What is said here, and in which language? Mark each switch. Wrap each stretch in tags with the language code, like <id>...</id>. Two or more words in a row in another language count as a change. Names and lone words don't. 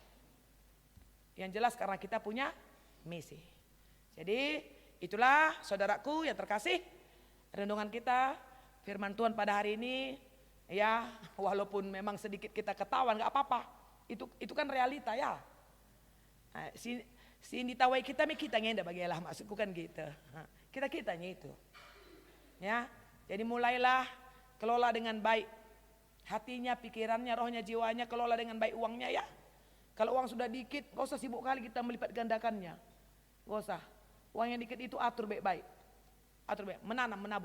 <id>Yang jelas karena kita punya misi. Jadi itulah saudaraku yang terkasih, renungan kita firman Tuhan pada hari ini. Ya walaupun memang sedikit kita ketawa gak apa-apa. Itu kan realita ya. Nah,</id> <btx>si ditawai kita ngenda bagilah</btx> <id>maksudku kan gitu. Nah, kita-kitanya itu. Ya, jadi mulailah kelola dengan baik hatinya, pikirannya, rohnya, jiwanya, kelola dengan baik uangnya ya. Kalau uang sudah dikit, gak usah sibuk kali kita melipat gandakannya. Gak usah. Uang yang dikit itu atur baik-baik. Atur baik, menanam, menabur.</id>